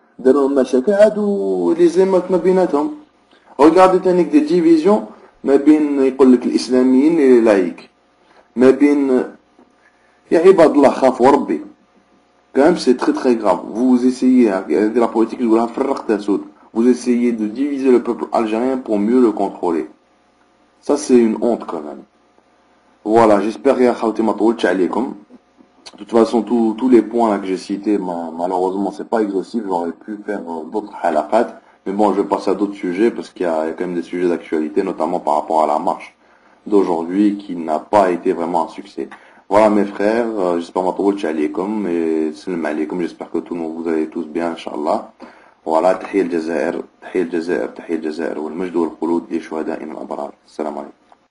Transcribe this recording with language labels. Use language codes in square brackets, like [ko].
[ar] داروا مشاكل عادوا لي زيمات ما بيناتهم. Regardez تانيك دي ديفيزيون ما بين يقول لك الإسلاميين لي لايك، ما بين يا عباد الله خافوا ربي. [fr] Quand même c'est très très grave. Vous essayez de la politique [ar] اللي يقولها فرق تسود. [fr] Vous essayez de diviser le peuple algérien pour mieux le contrôler. Ça c'est une honte quand même. Voilà, j'espère [ar] يا خالتي ما طولتش عليكم. [fr] De toute façon, tous les points là que j'ai cités, malheureusement, c'est pas exhaustif. J'aurais pu faire d'autres halaqat. Mais bon, je vais passer à d'autres sujets parce qu'il y a quand même des sujets d'actualité, notamment par rapport à la marche d'aujourd'hui qui n'a pas été vraiment un succès. Voilà mes frères, j'espère que alaykum et salam alaykum. J'espère que tout le monde vous allez tous bien, Inch'Allah. [ar] Voilà, تحية الجزائر، تحية الجزائر، تحية الجزائر والمجد والخلود لشهدائنا الأبرار. السلام عليكم.